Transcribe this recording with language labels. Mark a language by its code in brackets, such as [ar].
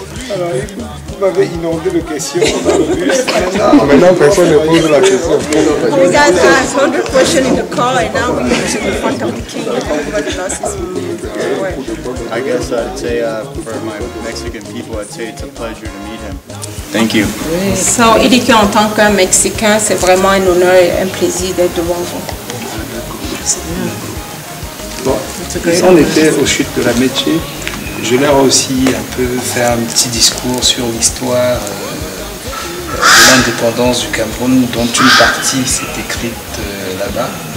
[fr] Alors, vous m'avez inondé de questions dans le bus. Maintenant, personne ne pose la question. [en] You guys asked 100 questions in the car, and now we're in front of the king. Everybody lost his mind. I guess I'd say for my Mexican people, I'd say it's a pleasure to meet him. Thank you. [fr] So, il dit qu'en tant qu'un Mexicain, c'est vraiment un honneur et un plaisir d'être devant vous. On était aux chutes de la Métier. Je leur ai aussi un peu fait un petit discours sur l'histoire de l'indépendance du Cameroun, dont une partie s'est écrite là-bas.